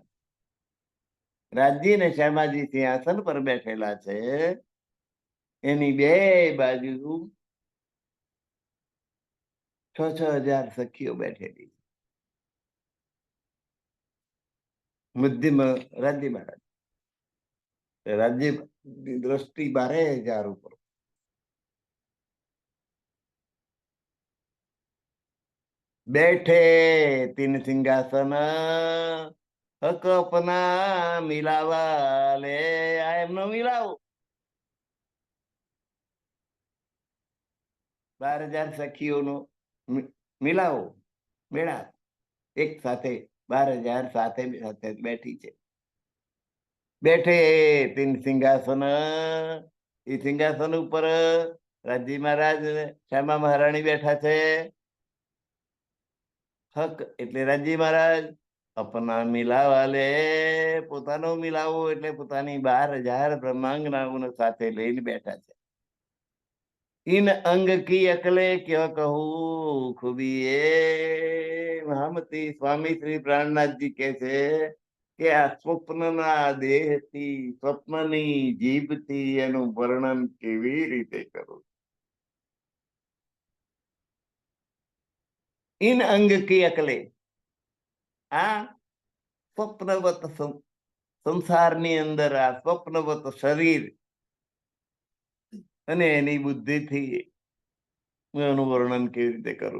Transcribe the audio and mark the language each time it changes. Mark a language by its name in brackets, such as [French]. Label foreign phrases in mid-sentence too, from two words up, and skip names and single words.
[Gujarati] રાજ્ય ને શ્યામાજી સિંહાસન પર બેઠેલા છે, એની બે બાજુ 6000 સખીઓ બેઠેલી. મધ્યમાં રાજ્ય મહારાજ. રાજ્ય દ્રષ્ટિ 12000 ઉપર. [Hindi] बैठे तीन सिंहासन, हक अपना मिलावा ले. [Gujarati] આ એમનો મિલાવો. 12000 સખીઓનો મિલાવો, મેળા એક સાથે 12000 સાથે સાથે બેઠી છે. [Hindi] बैठे तीन सिंहासन. [Gujarati] એ સિંહાસન ઉપર રાજજી મહારાજ, શ્યામા મહારાણી બેઠા છે. હક એટલે રાજજી મહારાજ. [Hindi] अपना मिलावा ले, [Gujarati] પોતાનો મિલાવો એટલે પોતાની 12000 બ્રહ્માંગનાઓને સાથે લઈને બેઠા છે. [Hindi] इन अंग की अकले क्यों कहूं खूबी. [Gujarati] એ મહામતી સ્વામી શ્રી પ્રાણનાથજી કે છે કે આ સ્વપ્નના દેહથી, સ્વપ્નની જીભથી એનું વર્ણન કેવી રીતે કરું? [Hindi] इन अंग की अकले, [Gujarati] આ સ્વપ્નવત સંસારની અંદર આ સ્વપ્નવત શરીર અને એની બુદ્ધિથી હું એનું વર્ણન કેવી રીતે કરું?